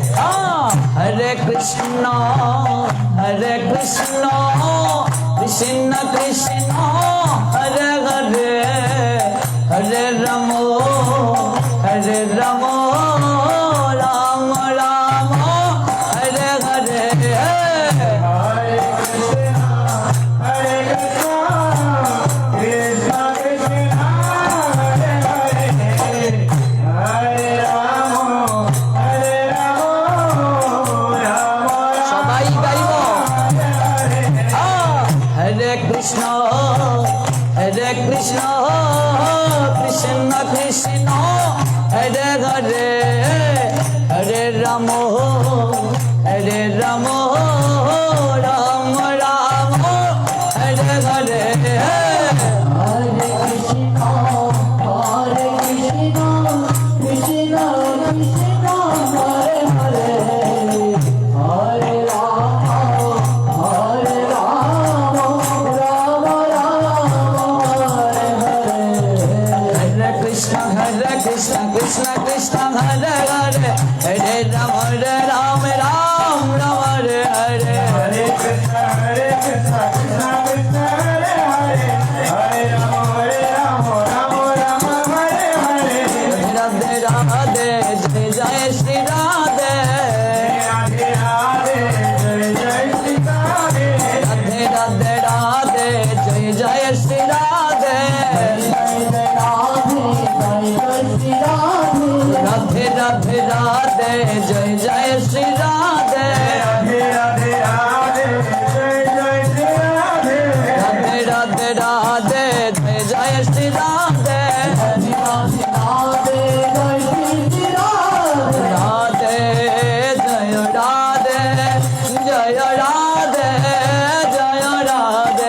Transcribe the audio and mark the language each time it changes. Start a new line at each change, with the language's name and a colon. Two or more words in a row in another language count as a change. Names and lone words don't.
Sanskrit: হরে কৃষ্ণ কৃষ্ণ কৃষ্ণ হরে হরে হরে রাম রাম রাম হরে হরে Hare Krishna, Hare Krishna, Krishna Krishna, Hare Hare, Hare Rama, Hare Rama, Rama
Bangla: সবাই গাইব
Sanskrit: Rama, হরে কৃষ্ণ কৃষ্ণ কৃষ্ণ হরে হরে হরে রাম রাম রাম হরে হরে Hare Krishna, Hare Krishna, Krishna Krishna, Hare Hare, Hare Rama, Hare Rama, Rama Rama, Hare Hare. हरे कृष्ण कृष्ण कृष्ण हरे हरे हरे राम राम राम हरे हरे Hare Krishna, Krishna Krishna, Hare Hare, Hare Rama, Rama Rama, Hare Hare.
Hindi: राधे राधे जय जय श्री राधे राधे राधे, जय जय श्री राधे. राधे राधे राधे जय जय श्री राधे राधे राधे राधे जय जय श्री राधे राधे राधे राधे, जय जय श्री राधे. राधे राधे राधे जय जय श्री राधे राधे जय राधे जय राधे जय राधे